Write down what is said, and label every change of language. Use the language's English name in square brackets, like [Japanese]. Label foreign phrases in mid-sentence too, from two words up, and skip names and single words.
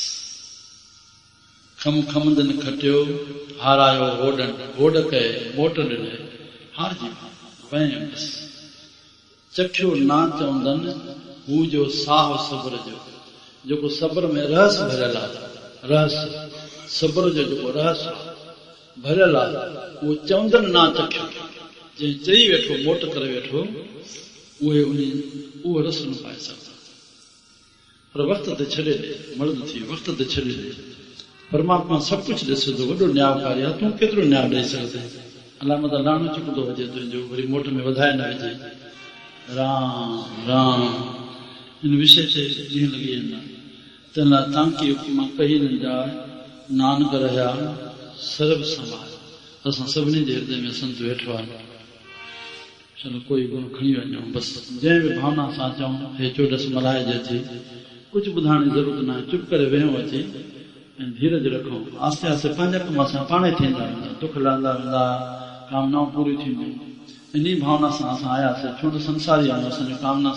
[Sindhi] खम खमंदनि खटियो हारायो होॾनि होॾ कए मोट ॾिने हारजी वई बसि चखियो ना चवंदनि हू जो साह सब्र जो जेको सब्र में रहस भरियल आहे रहस सब्र जो जेको रहस भरियल आहे उहो चवंदनि ना चखियो जंहिं चई वेठो मोट करे वेठो उहो रस न पाए सघंदा पर वक़्त ते छॾे ॾे मर्द थी वक़्त ते छॾे ॾे परमात्मा सभु कुझु ॾिसे थो वॾो न्यायकारी आहे तूं केतिरो न्याय ॾेई सघंदे अलाह मत लाणो चुकंदो हुजे तुंहिंजो वरी मोट में वधाए न विझे राम राम इन विषय ते ॾींहं लॻी वेंदा तंहिं लाइ तव्हांखे मां कही न जाइ नानक रहिया सर्व समाज असां सभिनी जे हृदय में संत वेठो आहे चलो कोई गुण खणी वञूं बसि जंहिं बि भावना सां चऊं हे चोॾस मल्हाइजे थी कुझु ॿुधाइण जी ज़रूरत न आहे चुप करे वेहूं अची ऐं धीरज रखूं आस्ते आस्ते पंहिंजा कम असां पाण ई थींदा वेंदा दुख लहंदा वेंदा कामनाऊं पूरियूं थींदियूं इन भावना सां असां आयासीं छो त संसारी आहियूं असांजी कामना